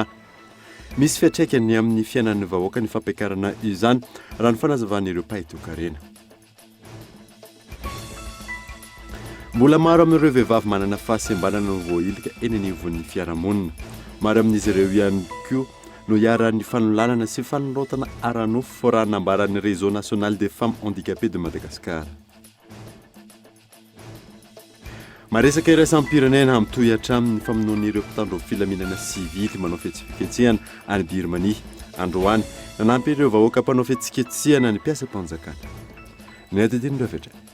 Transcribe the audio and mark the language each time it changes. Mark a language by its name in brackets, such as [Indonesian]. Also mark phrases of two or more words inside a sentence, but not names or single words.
[Malagasy] Misy fiatraikany amin'ny fiainan'ny vahoaka ny fampiakarana izany raha ny fanazavan'ireo mpahay-toekarena. Mbola maro amin'ireo vehivavy manana fahasembanana no voailika eny anivon'ny fiarahamonina. Maro amin'izy ireo ihany koa no hiara-ny fanolanana sy fanolotana ara-nofo raha nambaran'ny Réseau national des femmes handicapées de Madagascar. Maresaka iraisam-pirenena mitohy hatramin'ny famonoan'ireo mpitandro filaminana sivily manao fihetsiketsehana any Birmanie. Androany nanampy ireo vahoaka mpanao fihetsiketsehana ny mpiasam-panjakana. Ny atidin'ireo fetra.